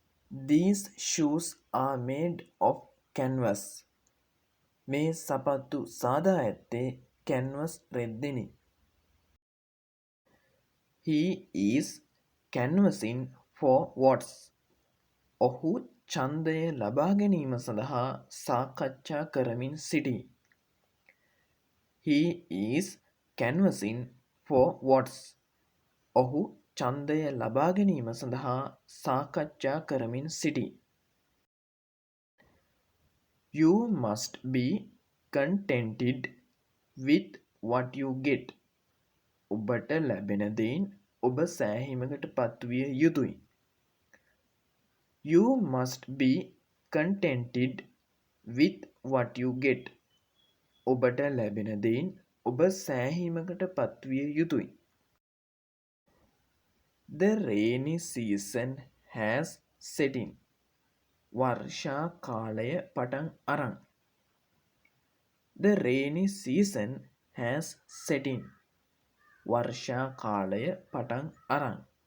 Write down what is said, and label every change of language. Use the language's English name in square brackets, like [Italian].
[English] These shoes are made of canvas. [Sinhala] මේ සපත්තු සාදා ඇත්තේ canvas රෙද්දෙනි. [English] He is canvassing for votes. [Sinhala] ඔහු ඡන්දය ලබා ගැනීම සඳහා සාකච්ඡා කරමින් සිටී. [English] He is canvassing for votes. [Sinhala] ඔහු ඡන්දය ලබා ගැනීම සඳහා සාකච්ඡා කරමින් සිටී. [English] You must be contented with what you get. [Sinhala] ඔබට ලැබෙන දෙයින් ඔබ සෑහීමකට පත්විය යුතුයි. [English] You must be contented with what you get. [Sinhala] ඔබට ලැබෙන දෙයින් ඔබ සෑහීමකට පත්විය යුතුයි. [English] The rainy season has set in. [Sinhala] වර්ෂා කාලය පටන් අරන්. [English] The rainy season has set in. [Sinhala] වර්ෂා කාලය පටන් අරන්.